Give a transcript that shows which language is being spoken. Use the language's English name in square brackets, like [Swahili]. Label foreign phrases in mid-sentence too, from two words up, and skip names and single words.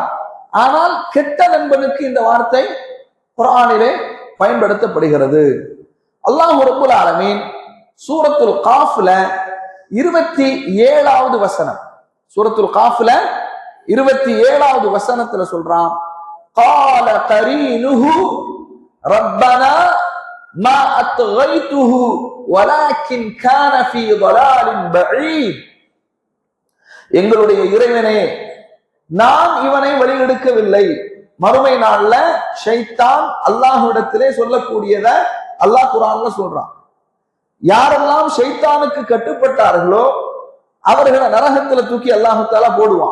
[Tamil] ஆனால் கெட்ட நண்பனுக்கு இந்த வார்த்தை குர்ஆனிலே பயன்படுத்தப்படுகிறது. [Arabic] الله رب العالمين [Tamil] சூரத்துல் காஃப்ல 27வது வசனம், சூரத்துல் காஃப்ல 27வது வசனத்துல சொல்றான், [Arabic] قال قرينه ربنا ما أطغيته ولكن كان في ضلال بعيد. [Tamil] எங்களுடைய இறைவனே, நாம் இவனை வழிகெடுக்கவில்லை. மறுமை நாள்ல ஷைத்தான் அல்லாஹ்விடத்திலே சொல்லக்கூடியத அல்லாஹ் குர்ஆன்ல சொல்றான். யாரெல்லாம் ஷைத்தானுக்கு கட்டுப்பட்டார்களோ அவர்களை நரகத்துல தூக்கி [Arabic] الله تعالى [Tamil] போடுவான்.